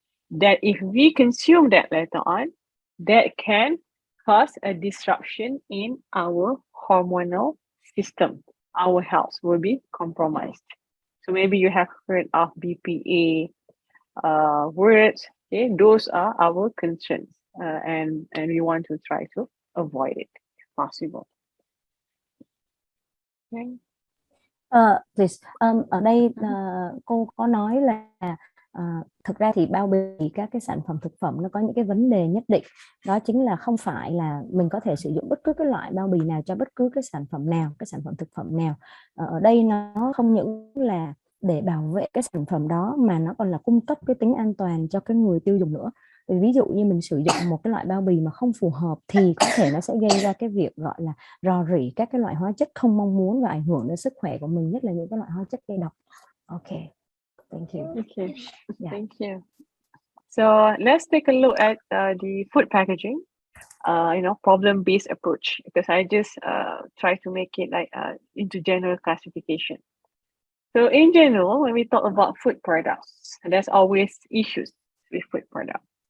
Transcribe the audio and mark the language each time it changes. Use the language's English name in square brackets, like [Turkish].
[English] That if we consume that later on, that can cause a disruption in our hormonal system. Our health will be compromised. So maybe you have heard of BPA words. Okay, those are our concerns, and we want to try to avoid it if possible. Okay. Please, [Vietnamese] ở đây cô có nói là thực ra thì bao bì các cái sản phẩm thực phẩm nó có những cái vấn đề nhất định. Đó chính là không phải là mình có thể sử dụng bất cứ cái loại bao bì nào cho bất cứ cái sản phẩm nào, cái sản phẩm thực phẩm nào. Ở đây nó không những là để bảo vệ cái sản phẩm đó mà nó còn là cung cấp cái tính an toàn cho cái người tiêu dùng nữa. Ví dụ như mình sử dụng một cái loại bao bì mà không phù hợp thì có thể nó sẽ gây ra cái việc gọi là rò rỉ các cái loại hóa chất không mong muốn và ảnh hưởng đến sức khỏe của mình, nhất là những cái loại hóa chất gây độc. [English] Okay, thank you. Okay, yeah. Thank you. So let's take a look at the food packaging, problem-based approach, because I just try to make it like into general classification. So in general, when we talk about food products, there's always issues with food products.